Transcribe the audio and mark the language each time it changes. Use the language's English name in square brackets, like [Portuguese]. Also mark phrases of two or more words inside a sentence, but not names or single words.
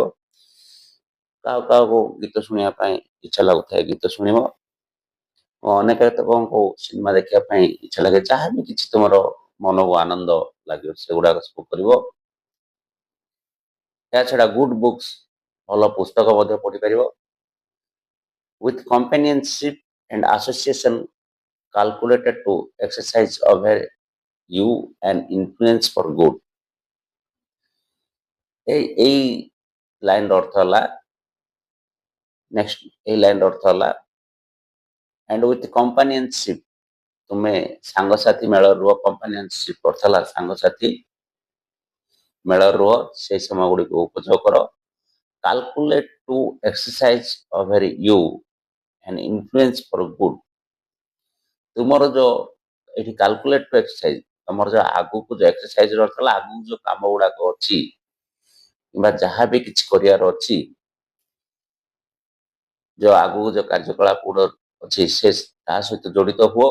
[Odia] କାହାକୁ ଗୀତ ଶୁଣିବା ପାଇଁ ଇଚ୍ଛା ଲାଗୁଥାଏ, ଗୀତ ଶୁଣିବ। ଅନେକ ଲୋକଙ୍କୁ ସିନେମା ଦେଖିବା ପାଇଁ ଇଚ୍ଛା ଲାଗେ। ଯାହା ବି କିଛି ତୁମର ମନକୁ ଆନନ୍ଦ ଲାଗିବ, ସେଗୁଡାକ ସବୁ କରିବ। ଏହା ଛଡା [English] good books, [Odia] ଭଲ ପୁସ୍ତକ ମଧ୍ୟ ପଢିପାରିବ। [English] with companionship and association calculated to exercise over you and influence for good. [Odia] এই ଲାଇନର ଅର୍ଥ ହେଲା, ନେକ୍ସଟ এই ଲାଇନର ଅର୍ଥ ହେଲା [English] and with companionship, [Odia] ତୁମେ ସାଙ୍ଗସାଥି ମେଳ ରୁହ। କମ୍ପାନିଅନସିପ ଅର୍ଥ ହେଲା ସାଙ୍ଗସାଥି ମେଳ ରୁହ, ସେଇ ସମୟ ଗୁଡ଼ିକୁ ଉପଯୋଗ କର। [English] calculate to exercise over you and influence for good। [Odia] ତୁମର ଯୋଉ ଏଠି [English] calculate to exercise, [Odia] ତମର ଯୋଉ ଆଗକୁ ଯୋଉ ଏକ୍ସରସାଇଜ ର ଅର୍ଥ ହେଲା ଆଗକୁ ଯୋଉ କାମ ଗୁଡାକ ଅଛି କିମ୍ବା ଯାହା ବି କିଛି କରିବାର ଅଛି, ଯୋଉ ଆଗକୁ ଯୋଉ କାର୍ଯ୍ୟକଳାପ ଗୁଡ ଅଛି, ସେ ତା ସହିତ ଜଡିତ ହୁଅ।